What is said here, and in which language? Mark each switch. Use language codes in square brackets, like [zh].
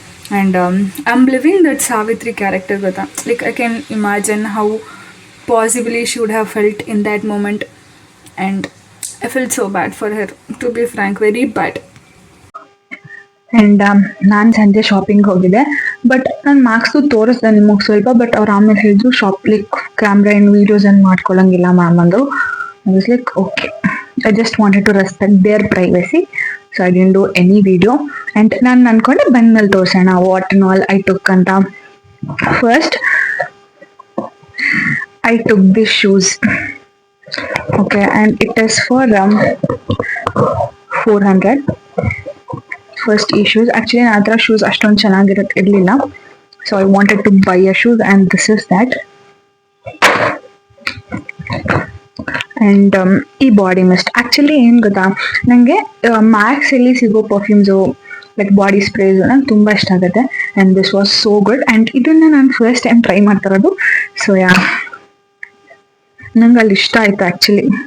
[en] And I am living that Savitri character ಗೊತ್ತಾ, like I can imagine how possibly should have felt in that moment and I feel so bad for her, to be frank, very bad. [kn] And ನಾನು ಸಂಜೆ shopping ಹೋಗಿದ್ದೆ, but ನಾನು marks ತೋರಿಸ್ದೆ ನಿಮಗೆ ಸ್ವಲ್ಪ, but ಅವ್ರು ಆಮೇಲೆ ಹೇಳಿದ್ರು ಲೈಕ್ ಕ್ಯಾಮ್ರಾ ಆ್ಯಂಡ್ ವೀಡಿಯೋಸ್ ಏನು ಮಾಡ್ಕೊಳ್ಳೋಂಗಿಲ್ಲ ಮ್ಯಾಮ್ ಅಂದರು. [en] I was like okay, I just wanted to respect their privacy, so I didn't do any video. And [kn] ನಾನು ಅನ್ಕೊಂಡೆ ಬಂದ್ಮೇಲೆ ತೋರ್ಸೋಣ [en] what and all I took [kn] ಅಂತ. [en] First I took these shoes, okay, and it is for 400. First ಈ shoes, actually [kn] ನನ್ನ ಹತ್ರ shoes ಅಷ್ಟೊಂದು ಚೆನ್ನಾಗಿರಲಿಲ್ಲ, [en] so I wanted to buy a shoes and this is that. [kn] And ಈ body mist, actually ಏನು ಗೊತ್ತಾ, ನನಗೆ ಮ್ಯಾಕ್ಸಲ್ಲಿ ಸಿಗೋ ಪರ್ಫ್ಯೂಮ್ಸು ಲೈಕ್ ಬಾಡಿ ಸ್ಪ್ರೇಸು ನಂಗೆ ತುಂಬ ಇಷ್ಟ ಆಗುತ್ತೆ and [en] This was so good. [kn] And ಇದನ್ನು ನಾನು ಫಸ್ಟ್ ಟೈಮ್ ಟ್ರೈ ಮಾಡ್ತಿರೋದು, ಸೊ ನಂಗೆ ಅಲ್ಲಿ ಇಷ್ಟ ಆಯಿತು ಆ್ಯಕ್ಚುಲಿ.